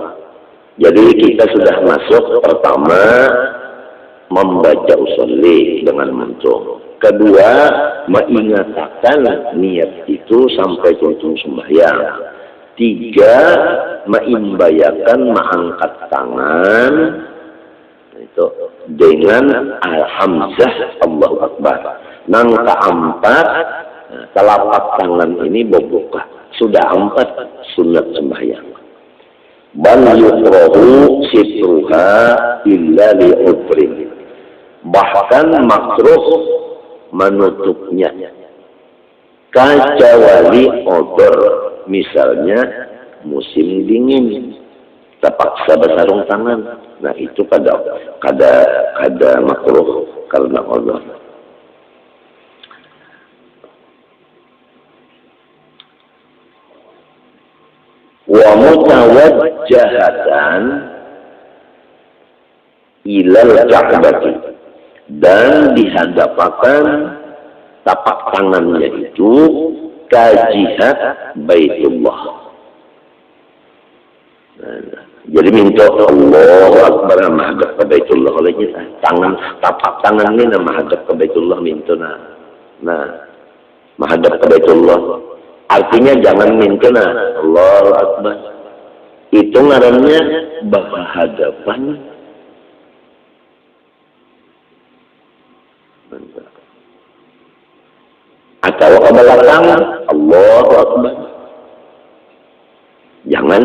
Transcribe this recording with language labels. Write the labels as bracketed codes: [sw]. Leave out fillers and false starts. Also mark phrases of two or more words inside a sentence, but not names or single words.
[id] Jadi kita sudah masuk pertama membaca usolli dengan mantul. Kedua, mengingatkan niat itu sampai tutup sembahyang. 3, mengimbayakan mengangkat tangan itu dengan [ar] al-hamzah Allahu Akbar. [id] Nang keempat, telapak tangan ini berbuka. Sudah 4 sunat sembahyang. [ar] Bal yukrahu sitruha illa li'udrin. [id] Bahkan makruh menutupnya kecuali odor, misalnya musim dingin terpaksa bersarung tangan. [bjn] Nah itu kada makruh karena odor. [ar] Wa mutawajjahatan ilal ka'bati, [id] dan dihadapkan tapak tangannya itu ke jihad Baitullah. Nah, jadi minta [ar] Allahu Akbar [id] menghadap ke Baitullah, olehnya tapak tangan ini menghadap ke Baitullah minta nah menghadap ke Baitullah. Artinya jangan minta [ar] Allahu Akbar. [bjn] Itu ngarannya berhadapan. [id] Atau ke belakang [ar] Allahu Akbar. [id] Jangan.